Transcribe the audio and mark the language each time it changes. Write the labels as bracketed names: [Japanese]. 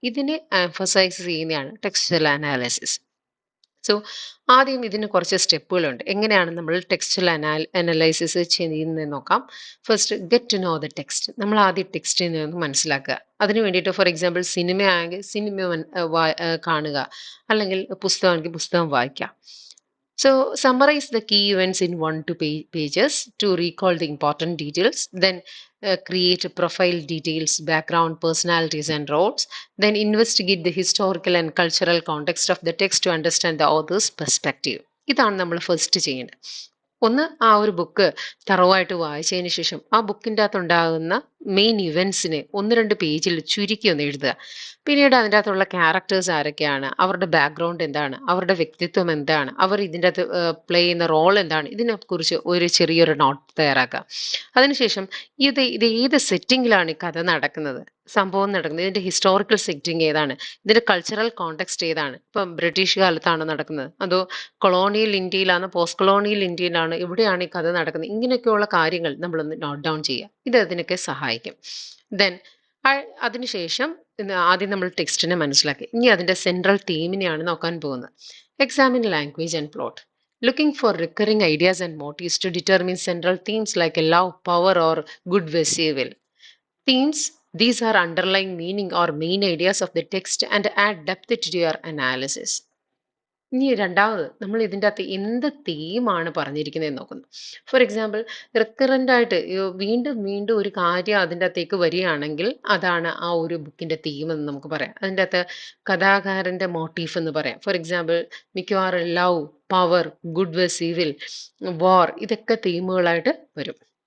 [Malayalam] ഇതിനെ എംഫസൈസ് ചെയ്യുന്നതാണ് textual analysis. So ആദ്യം ഇതിന് കുറച്ച് സ്റ്റെപ്പുകളുണ്ട്. എങ്ങനെയാണ് നമ്മൾ ടെക്സ്ച്വൽ അനലൈസിസ് ചെയ്യുന്നതെന്ന് നോക്കാം. [English] First get to know the text. [Malayalam] നമ്മൾ ആദ്യം ടെക്സ്റ്റിനെ ഒന്ന് മനസ്സിലാക്കുക. അതിന് വേണ്ടിയിട്ട് ഫോർ എക്സാമ്പിൾ സിനിമ ആണെങ്കിൽ സിനിമ കാണുക, അല്ലെങ്കിൽ പുസ്തകമാണെങ്കിൽ പുസ്തകം വായിക്കുക. [English] So summarize the key events in 1 to 2 pages to recall the important details. Then create profile details, background, personalities, and roles. Then investigate the historical and cultural context of the text to understand the author's perspective. [Malayalam] ഇതാണ് നമ്മൾ first ചെയ്യേണ്ടത്. ഒന്ന് ആ ഒരു book തറവായിട്ട് വായിച്ചതിന് ശേഷം ആ ബുക്കിൻ്റെ അകത്തുണ്ടാകുന്ന main ഇവൻസിനെ 1-2 പേജിൽ ചുരുക്കി ഒന്ന് എഴുതുക. പിന്നീട് അതിൻ്റെ അകത്തുള്ള ക്യാരക്ടേഴ്സ് ആരൊക്കെയാണ്, അവരുടെ ബാക്ക്ഗ്രൗണ്ട് എന്താണ്, അവരുടെ വ്യക്തിത്വം എന്താണ്, അവർ ഇതിൻ്റെ അകത്ത് പ്ലേ ചെയ്യുന്ന റോൾ എന്താണ്, ഇതിനെക്കുറിച്ച് ഒരു ചെറിയൊരു നോട്ട് തയ്യാറാക്കുക. അതിനുശേഷം ഇത് ഏത് സെറ്റിങ്ങിലാണ് ഈ കഥ നടക്കുന്നത്, സംഭവം നടക്കുന്നത്, ഇതിൻ്റെ ഹിസ്റ്റോറിക്കൽ സെറ്റിംഗ് ഏതാണ്, ഇതിൻ്റെ കൾച്ചറൽ കോണ്ടെക്സ്റ്റ് ഏതാണ്, ഇപ്പം ബ്രിട്ടീഷ് കാലത്താണോ നടക്കുന്നത്, അതോ കൊളോണിയൽ ഇന്ത്യയിലാണ്, പോസ്റ്റ് കൊളോണിയൽ ഇന്ത്യയിലാണ്, എവിടെയാണ് ഈ കഥ നടക്കുന്നത്, ഇങ്ങനെയൊക്കെയുള്ള കാര്യങ്ങൾ നമ്മളൊന്ന് നോട്ട് ഡൗൺ ചെയ്യുക. ഇത് അതിനൊക്കെ സഹായിക്കും. ദെൻ അതിനുശേഷം ആദ്യം നമ്മൾ ടെക്സ്റ്റിനെ മനസ്സിലാക്കി. ഇനി അതിൻ്റെ സെൻട്രൽ തീമിനെയാണ് നോക്കാൻ പോകുന്നത്. [English] Examine language and plot. Looking for recurring ideas and motifs to determine central themes like love, power, or good versus evil. Themes, these are underlying meaning or main ideas of the text and add depth to your analysis. [Malayalam] ഇനി രണ്ടാമത് നമ്മൾ ഇതിൻ്റെ അകത്ത് എന്ത് തീമാണ് പറഞ്ഞിരിക്കുന്നതെന്ന് നോക്കുന്നു. For example recurrent ആയിട്ട് വീണ്ടും വീണ്ടും ഒരു കാര്യം അതിൻ്റെ അകത്തേക്ക് വരികയാണെങ്കിൽ അതാണ് ആ ഒരു ബുക്കിൻ്റെ തീം എന്ന് നമുക്ക് പറയാം. അതിൻ്റെ അകത്ത് കഥാകാരൻ്റെ മോട്ടീഫ് എന്ന് പറയാം. ഫോർ എക്സാമ്പിൾ മിക്കവാറും love, power, good verse evil, വാർ, ഇതൊക്കെ തീമുകളായിട്ട് വരും.